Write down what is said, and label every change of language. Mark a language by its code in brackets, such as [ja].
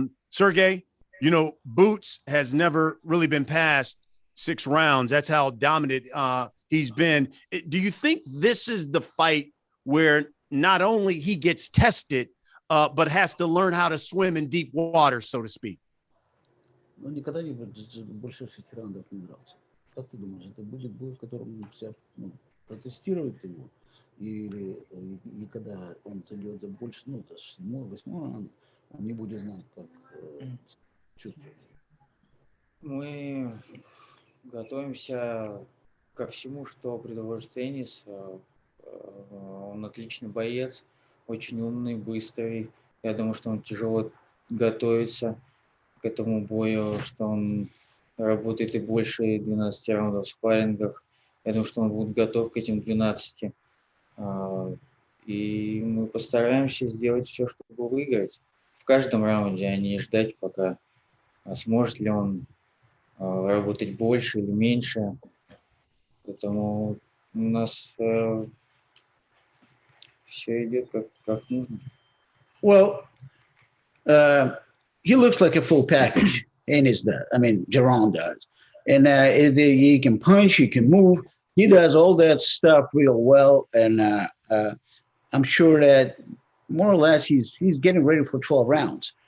[en] Sergey, you know, Boots has never really been past 6 rounds. That's how dominant he's been. Do you think this is the fight where not only he gets tested, but has to learn how to swim in deep water, so to speak? [ru] Ну, никогда не больше 6 раундов не дрался. Как ты думаешь, это будет бой, в котором все протестируют его? Или и когда он зайдет за больше, ну, 7-й, 8-й раунд, он не будет знать, как чувствовать? Мы готовимся ко всему, что предложит Эннис. Он отличный боец, очень умный, быстрый. Я думаю, что он тяжело готовится к этому бою, что он работает и больше 12 раундов в спаррингах. Я думаю, что он будет готов к этим 12. И мы постараемся сделать все, чтобы выиграть в каждом раунде, а не ждать, пока сможет ли он работать больше или меньше. Поэтому у нас все идет как нужно. [en] Well, he looks like a full package. Ennis does. I mean, JARON does. And he can punch, he can move. He does all that stuff real well. And I'm sure that more or less he's getting ready for 12 rounds.